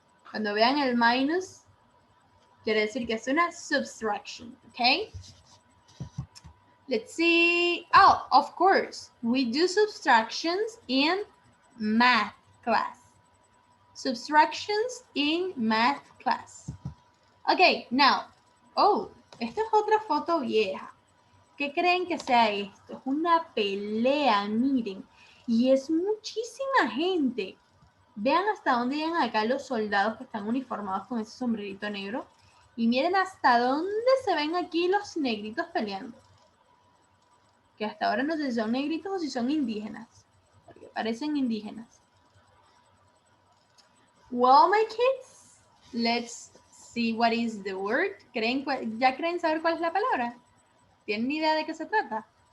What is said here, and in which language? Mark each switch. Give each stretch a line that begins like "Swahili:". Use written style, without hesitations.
Spanish: Cuando vean el minus, quiere decir que es una subtraction, okay?
English: Let's see. Oh, of course, we do subtractions in math class. Subtractions in math class. Okay, now.
Spanish: Oh, esta es otra foto vieja. ¿Qué creen que sea esto? Es una pelea, miren. Y es muchísima gente. Vean hasta dónde llegan acá los soldados que están uniformados con ese sombrerito negro. Y miren hasta dónde se ven aquí los negritos peleando. Que hasta ahora no sé si son negritos o si son indígenas. Porque parecen indígenas.
English: Well, my kids, let's see what is the word.
Spanish: ¿Ya creen saber cuál es la palabra? ¿Tienen idea de qué se trata?